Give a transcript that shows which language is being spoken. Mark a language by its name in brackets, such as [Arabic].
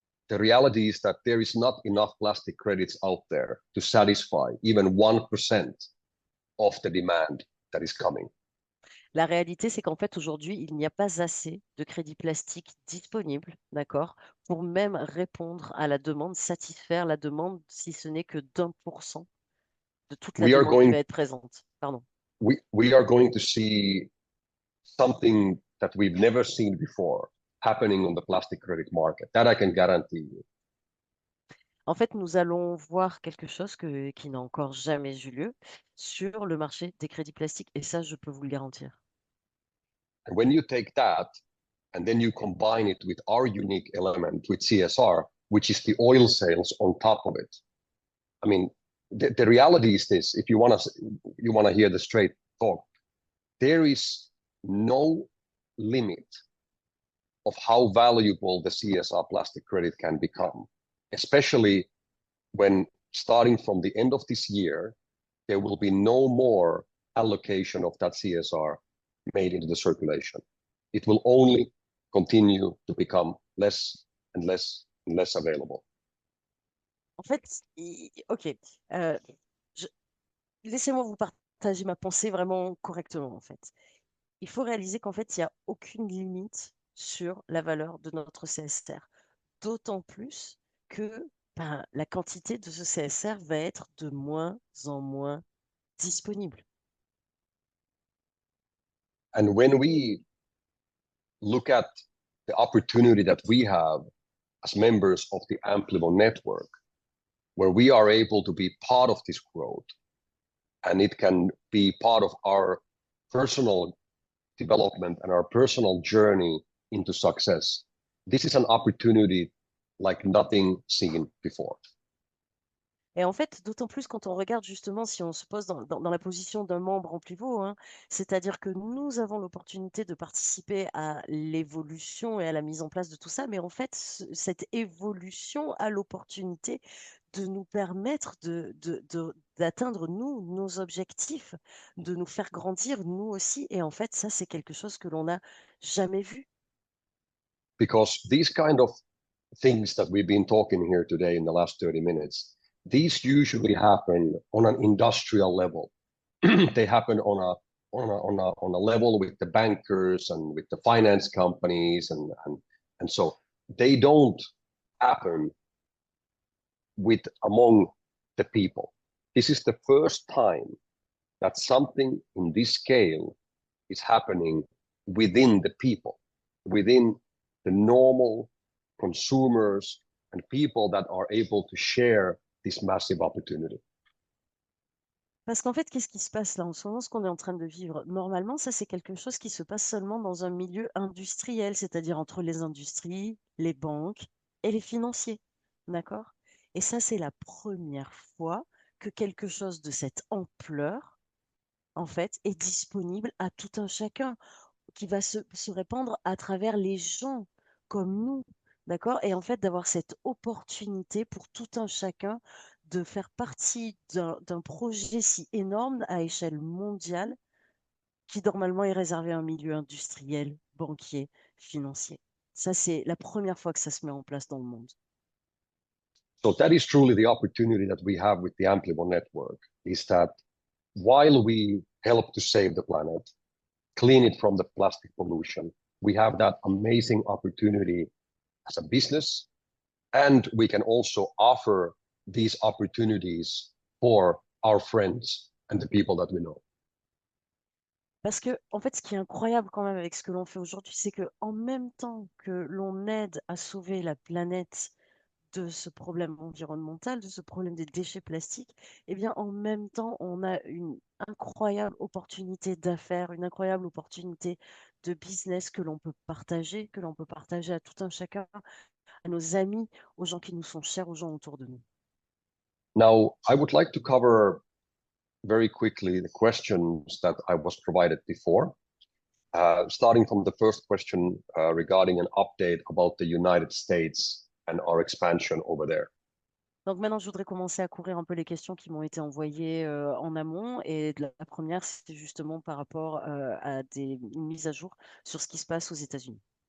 [English] The reality is that there is not enough plastic credits out there to satisfy even 1% of the demand that is coming. [French] La réalité, c'est qu'en fait, aujourd'hui, il n'y a pas assez de crédits plastiques disponibles, d'accord, pour même répondre à la demande, satisfaire la demande, si ce n'est que d'1% de toute la [English] We are [French] demande qui [English] going [French] va être présente. Pardon. [English] we are going to see something that we've never seen before happening on the plastic credit market. That I can guarantee you. [French] En fait, nous allons voir quelque chose qui n'a encore jamais eu lieu sur le marché des crédits plastiques, et ça, je peux vous le garantir. [English] And when you take that and then you combine it with our unique element with CSR, which is the oil sales on top of it. I mean, the reality is this: if you want to hear the straight talk, there is no limit of how valuable the CSR plastic credit can become, especially when starting from the end of this year, there will be no more allocation of that CSR made into the circulation. It will only continue to become less and less and less available. [French] En fait, ok, euh, je- laissez-moi vous partager ma pensée vraiment correctement, en fait. Il faut réaliser qu'en fait, il n'y a aucune limite sur la valeur de notre CSR. D'autant plus que ben, la quantité de ce CSR va être de moins en moins disponible. [English] And when we look at the opportunity that we have as members of the Amplivo network, where we are able to be part of this growth, and it can be part of our personal development and our personal journey into success. This is an opportunity like nothing seen before. [French] Et en fait, d'autant plus quand on regarde justement, si on se pose dans la position d'un membre en pivot, hein, c'est-à-dire que nous avons l'opportunité de participer à l'évolution et à la mise en place de tout ça, mais en fait, cette évolution a l'opportunité de nous permettre d'atteindre, nous, nos objectifs, de nous faire grandir, nous aussi. Et en fait, ça, c'est quelque chose que l'on n'a jamais vu. [English] Because these kind of things that we've been talking here today in the last 30 minutes, these usually happen on an industrial level. They happen on a level with the bankers and with the finance companies and so they don't happen with among the people. This is the first time that something in this scale is happening within the people, within the normal consumers and people that are able to share this massive opportunity. [French] Parce qu'en fait, qu'est-ce qui se passe là en ce moment, ce qu'on est en train de vivre? Normalement, ça, c'est quelque chose qui se passe seulement dans un milieu industriel, c'est-à-dire entre les industries, les banques et les financiers. D'accord? Et ça, c'est la première fois que quelque chose de cette ampleur, en fait, est disponible à tout un chacun, qui va se répandre à travers les gens comme nous, d'accord? Et en fait, d'avoir cette opportunité pour tout un chacun de faire partie d'un projet si énorme à échelle mondiale qui normalement est réservé à un milieu industriel, banquier, financier. Ça, c'est la première fois que ça se met en place dans le monde. [English] So that is truly the opportunity that we have with the Amplivo network, is that while we help to save the planet, clean it from the plastic pollution, we have that amazing opportunity as a business, and we can also offer these opportunities for our friends and the people that we know. [French] Parce que, en fait, ce qui est incroyable quand même avec ce que l'on fait aujourd'hui, c'est que en même temps que l'on aide à sauver la planète de ce problème environnemental, de ce problème des déchets plastiques, eh bien, en même temps, on a une incroyable opportunité d'affaires, une incroyable opportunité de business que l'on peut partager à tout un chacun, à nos amis, aux gens qui nous sont chers, aux gens autour de nous. [English] Now, I would like to cover very quickly the questions that I was provided before. Starting from the first question regarding an update about the United States and our expansion over there. [French] Donc maintenant, je voudrais commencer à courir un peu les questions qui m'ont été envoyées en amont. Et la première, c'était justement par rapport à des mises à jour sur ce qui se passe aux États-Unis.